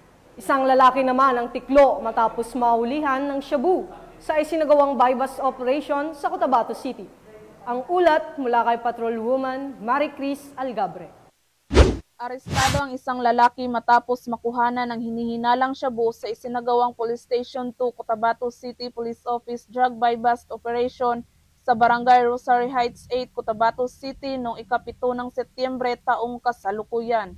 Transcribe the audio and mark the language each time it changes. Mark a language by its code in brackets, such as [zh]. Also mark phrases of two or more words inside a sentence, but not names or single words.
[tl] Isang lalaki naman ang tiklo matapos mahulihan ng shabu sa isinagawang [en] buy-bust operation [tl] sa Cotabato City. Ang ulat mula kay Patrolwoman Maricris Algabre. Arestado ang isang lalaki matapos makuhanan ng hinihinalang shabu sa isinagawang Police Station 2 Cotabato City Police Office Drug Buy-Bust Operation sa Barangay Rosary Heights 8, Cotabato City noong ika-7 ng Setyembre taong kasalukuyan.